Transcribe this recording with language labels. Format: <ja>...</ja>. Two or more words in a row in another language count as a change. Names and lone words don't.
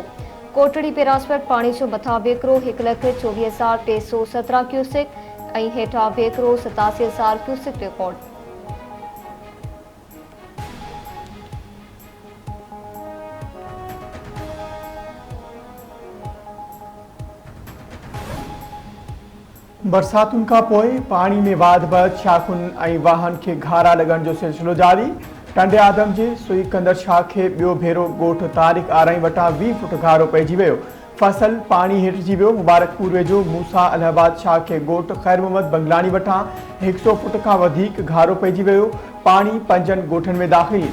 <sd>कोटड़ी बिरासत पानी जो मथां वेकरो 1,24,317 क्यूसेक और हेठां वेकरो 87,000 क्यूसेक रिकॉर्ड। बरसातुन का पोइ पानी में वाध बद शाखुन और वाहन के घारा लगन जो सिलसिलो जारी। टंडे आदम के सुई कंदड़ शाख के बियो भेरो गोठ तारिक आरई वटा 20 फुट घारो पइजी वियो। फसल पानी हेठि वियो। मुबारकपुर वेझो मूसा इलाहाबाद शाह के ॻोठ ख़ैर मोहम्मद बंगलानी वटां 100 फुट खां वधीक घारो पइजी वियो। पानी 5 ॻोठनि में दाख़िल।</sd>